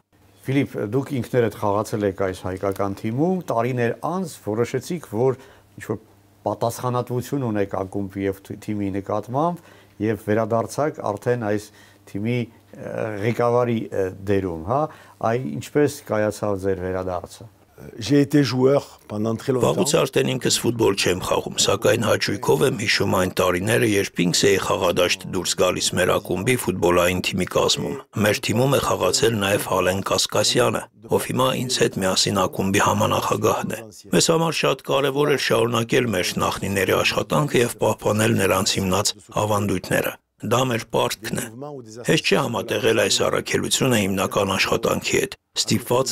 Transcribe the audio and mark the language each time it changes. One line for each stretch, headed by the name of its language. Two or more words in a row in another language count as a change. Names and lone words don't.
Armenian: Ֆիլիպ, դուք ինքներդ խաղացել եք այս հայկական թիմում, տարիներ անց որոշեցիք, որ ինչ-որ պատասխանատվություն ունեք ակումբի եւ թիմի նկատմամբ եւ վերադարձակ արդեն այս թիմի ղեկավարի դերում, հա, այ ինչպես կայացավ ձեր վերադարձը։
French: J'ai été joueur pendant très longtemps.
Armenian: Վաղուց արդեն ինքս ֆուտբոլ չեմ խաղում, սակայն հաճույքով եմ հիշում այն տարիները, երբ ինքս էի խաղադաշտ դուրս գալիս մեր ակումբի ֆուտբոլային թիմի կազմում։ Մեր թիմում է խաղացել նաև Ալեն Կասկասյանը, ով հիմա ինձ հետ միասին ակումբի համանախագահն է։ Մեզ համար շատ կարևոր էր շարունակել մեր նախնիների աշխատանքը եւ պահպանել նրանց հիմնած ավանդույթները։ Դա մեր պարտքն է։ Հեշտ չէ համատեղել այս առաքելությունը հիմնական աշխատանքի հետ։ Ստիպված